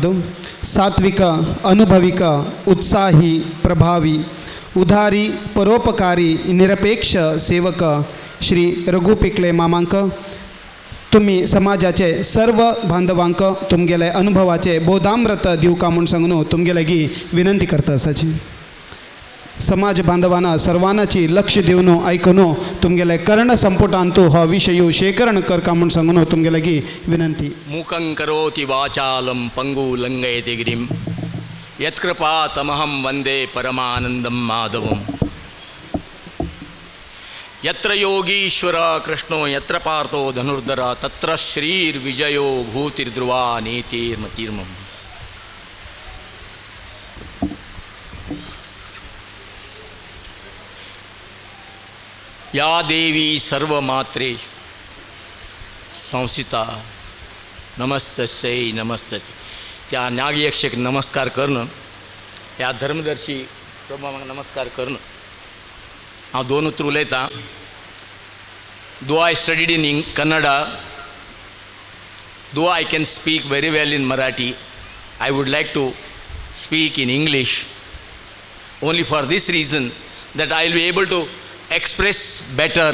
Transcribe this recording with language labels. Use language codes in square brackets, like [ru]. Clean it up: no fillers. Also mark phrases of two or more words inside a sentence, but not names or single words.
[kok] सात्विक अनुभविक उत्साही प्रभावी उदारी परोपकारी निरपेक्ष सेवक श्री रघु पिकळे मामांक तुम्ही समाजाचे सर्व बांधवांक तुमगेले अनुभवाचे बोधामृत दिवका म्हूण सांगून तुमगेले विनंती करता आसाची. समाज बांधवांना सर्वांची लक्ष दिवन ऐकून तुमगेले कर्ण संपुटांतू हो विषय शेखरण करका म्हूण सांगून तुमगेले विनंती. [sa] मूकं करोति वाचालं पंगु लंघयति गिरिं यत्कृपातमहं वंदे परमानंदं माधवम्. यत्र योगीश्वर कृष्णो यत्र पार्थो धनुर्धर तत्र श्रीर्विजयो भूतिर्ध्रुवा नीतिर्मतिर्मम. या देवी सर्वमात्रे संसिता नमस्तस्यै नमस्तस्यै. [kok] त्या नागयक्षक नमस्कार करणं, ह्या धर्मदर्शी प्रभूंक नमस्कार करणं. हांव दोन उतर उलयतां. [en] Though I studied in Kannada, though I can speak very well in Marathi, I would like to speak in English only for this reason that I will be able to express better.